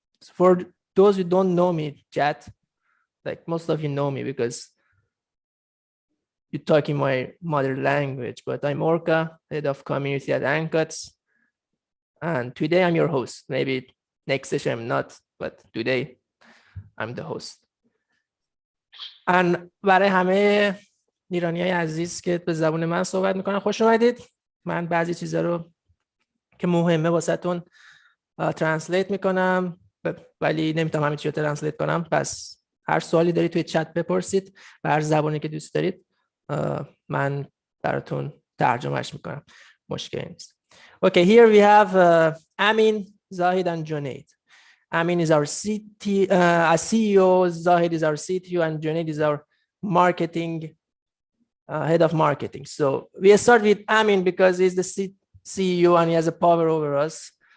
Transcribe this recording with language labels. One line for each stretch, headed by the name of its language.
English: So for those who don't know me, chat, like most of you know me because you talk in my mother language, but I'm Orca, head of community at Ankots. And today I'm your host. Maybe next session I'm not, but today I'm the host. And
Persian: برای همه ایرانیای عزیز که به زبان من صحبت میکنن خوش اومدید. من بعضی چیزا رو که مهمه واسهتون ترنسلیت میکنم ولی نمیتونم همه چی رو ترنسلیت کنم. پس هر سوالی دارید توی چت بپرسید و هر زبانی که دوست دارید من براتون ترجمهش میکنم. مشکلی نیست.
English: Okay, here we have Amin, Zahid, and Junaid. Amin is our CEO, Zahid is our CTO, and Junaid is our marketing head of marketing. So we start with Amin because he's the CEO and he has a power over us.